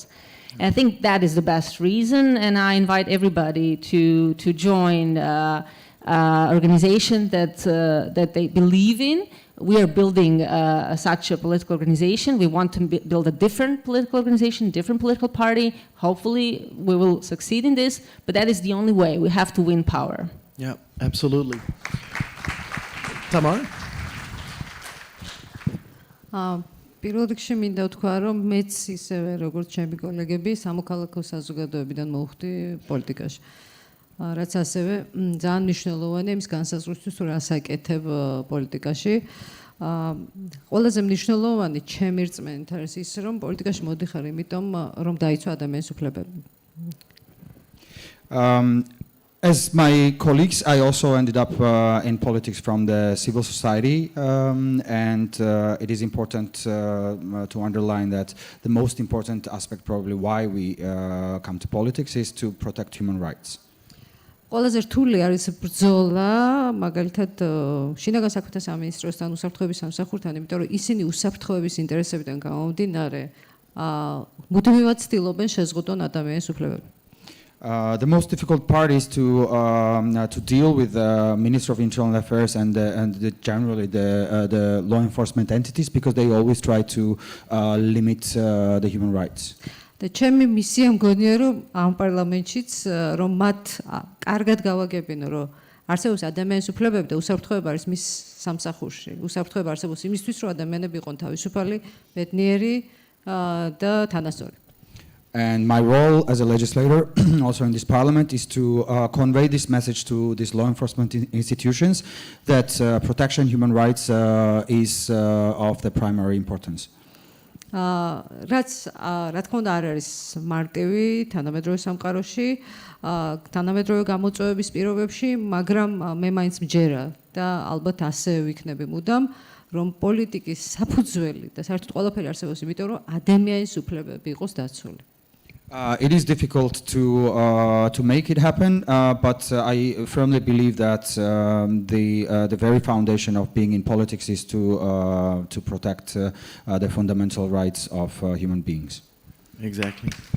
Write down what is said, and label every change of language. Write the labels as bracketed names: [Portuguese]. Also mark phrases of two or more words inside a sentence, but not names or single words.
[English] And I think that is the best reason, and I invite everybody to join an organization that they believe in. We are building such a political organization. We want to build a different political organization, different political party. Hopefully we will succeed in this, but that is the only way. We have to win power. Yeah, absolutely. Tamar? [Georgian] პირველ რიგში მინდა ვთქვა, რომ მეც ისევე როგორც ჩემი კოლეგები სამოქალაქო საზოგადოებიდან მოვხდი პოლიტიკაში. რაც ასევე ძალიან მნიშვნელოვანია იმის განსაზღვრისთვის, თუ რას აკეთებ პოლიტიკაში. ყველაზე მნიშვნელოვანი ჩემი რწმენით არის ის, რომ პოლიტიკაში მოდიხარ იმიტომ, რომ დაიცვა ადამიანის უფლებები. [English] As my colleagues, I also ended up in politics from the civil society, and it is important to underline that the most important aspect, probably why we come to politics, is to protect human rights. [Georgian] ყველაზე რთული არის ბრძოლა, მაგალითად, შინაგან საქმეთა სამინისტროსთან, უსაფრთხოების სამსახურთან, იმიტომ რომ ისინი უსაფრთხოების ინტერესებიდან გამომდინარე, მუდმივად ცდილობენ შეზღუდონ ადამიანის უფლებები. [English] The most difficult part is to deal with the Minister of Internal Affairs and generally the law enforcement entities, because they always try to limit the human rights. [Georgian] და ჩემი მისია მგონია რომ ამ პარლამენტშიც რომ მათ კარგად გავაგებინო რომ არსებობს ადამიანის უფლებები და უსაფრთხოება არის მის სამსახურში. უსაფრთხოება არსებობს იმისთვის რომ ადამიანები იყვნენ თავისუფალი, ბედნიერი და თანასწორი. [English] And my role as a legislator, also in this parliament, is to convey this message to these law enforcement institutions that protection human rights is of the primary importance. [Georgian] რაც რა თქმა უნდა არ არის მარტივი თანამედროვე სამყაროში, თანამედროვე გამოწვევების პირობებში, მაგრამ მე მაინც მჯერა და ალბათ ასე ვიქნები მუდამ, რომ პოლიტიკის საფუძველი და საერთოდ ყველაფერი არსებობს იმიტომ, რომ ადამიანის უფლებები იყოს დაცული. [English] It is difficult to make it happen, but I firmly believe that the very foundation of being in politics is to protect the fundamental rights of human beings. Exactly.